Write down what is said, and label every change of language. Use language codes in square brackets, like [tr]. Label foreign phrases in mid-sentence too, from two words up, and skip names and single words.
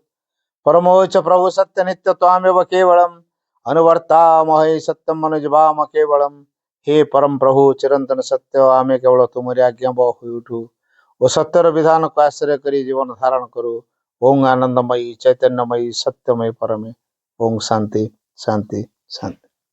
[sa] परमश्च प्रभु सत्य नित्य त्वमेव केवलम् अनुवर्तामहे सत्यम् मनुजभाम केवलम्. [or] ହେ ପରମ ପ୍ରଭୁ ଚିରନ୍ତନ ସତ୍ୟ ଆମେ କେବଳ ତୁମରି ଆଜ୍ଞା ବହି ଉଠୁ ଓ ସତ୍ୟର ବିଧାନ କୁ ଆଶ୍ରୟ କରି ଜୀବନ ଧାରଣ କରୁ। [sa] ओं आनंदमयी चैतन्यमयी सत्यमय परमे। ओं शांति शांति शांति।